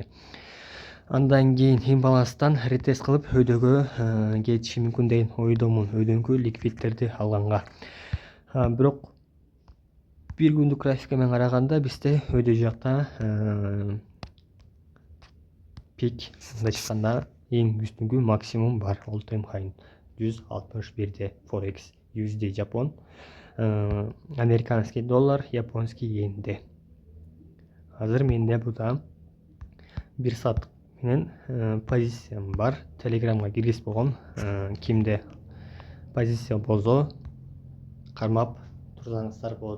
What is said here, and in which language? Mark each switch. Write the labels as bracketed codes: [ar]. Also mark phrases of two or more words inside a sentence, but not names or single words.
[ky] Андан кийин имбаланстан ретест кылып өйдөгө кетиши мүмкүн деген ойдомун, өйдөнкү ликвидтерди алганга. Бирок бир күндүк графика менен караганда бизде өйдө жакта пик, мындайча айтканда эң үстүнкү максимум бар. [en] All time high [ru] 161 Forex, USD Жапон, американский доллар, японский йенде. [ky] Азыр менде буда 1 саат менен позициям бар. Телеграмга киргизип койгом. Кимде позиция болсо кармап турсаңыздар болот.